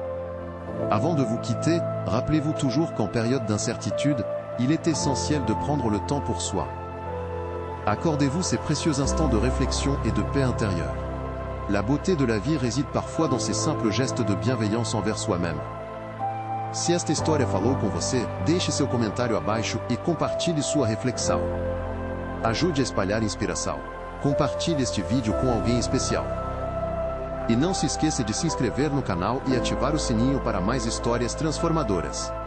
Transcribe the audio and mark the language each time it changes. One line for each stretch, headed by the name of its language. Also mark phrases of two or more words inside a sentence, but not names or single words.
French: Avant de vous quitter, rappelez-vous toujours qu'en période d'incertitude, il est essentiel de prendre le temps pour soi. Accordez-vous ces précieux instants de réflexion et de paix intérieure. La beauté de la vie réside parfois dans ces simples gestes de bienveillance envers soi-même.
Portuguese: Se esta história falou com você, deixe seu comentário abaixo e compartilhe sua reflexão. Ajude a espalhar inspiração. Compartilhe este vídeo com alguém especial. E não se esqueça de se inscrever no canal e ativar o sininho para mais histórias transformadoras.